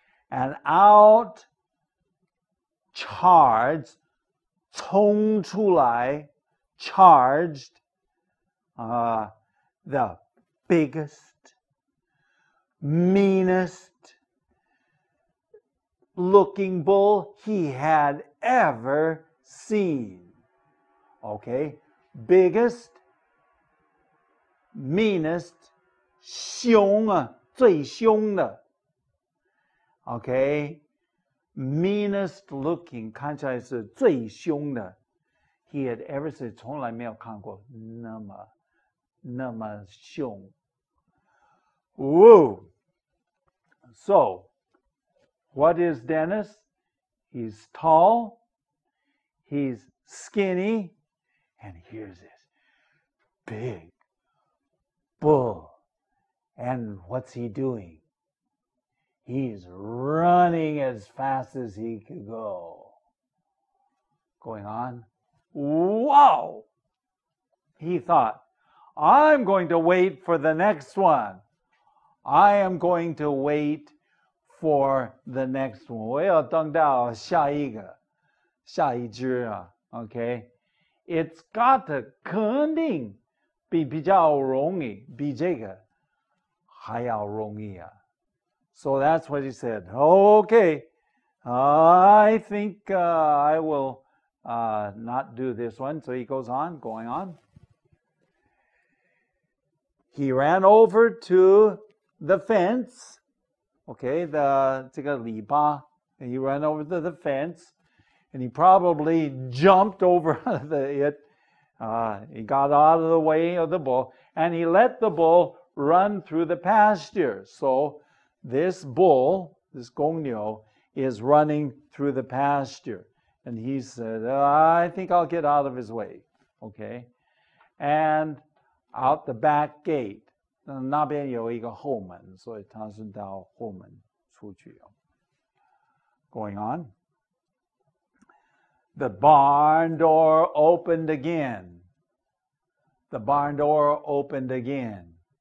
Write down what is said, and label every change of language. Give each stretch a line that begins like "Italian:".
English: And out charged,
Chinese: 冲出来,
English: charged the biggest, meanest looking bull he had ever seen. Okay, biggest, meanest,
Chinese: 凶啊，最凶的。
English: Okay, meanest looking,
Chinese: 看起来是最凶的。
English: He had ever seen,
Chinese: 从来没有看过那么凶。
English: Whoa! So, what is Dennis? He's tall, he's skinny, and here's this big bull. And what's he doing? He's running as fast as he could go. Going on. Wow! He thought, I'm going to wait for the next one. I am going to wait for the next one.
Chinese: 我要等到下一只啊 Okay?
English: It's got to
Chinese: 肯定比较容易，比这个还要容易啊。
English: So that's what he said. Okay, I think I will not do this one. So he goes on, going on. He ran over to the fence. Okay,
Chinese: 这个篱笆.
English: And he ran over to the fence, and he probably jumped over it. He got out of the way of the bull, and he let the bull run through the pasture. So this bull, this 公牛, is running through the pasture. And he said, I think I'll get out of his way. Okay? And out the back gate.
Chinese: 那边有一个后门，所以他是到后门出去。
English: Going on. The barn door opened again. The barn door opened again.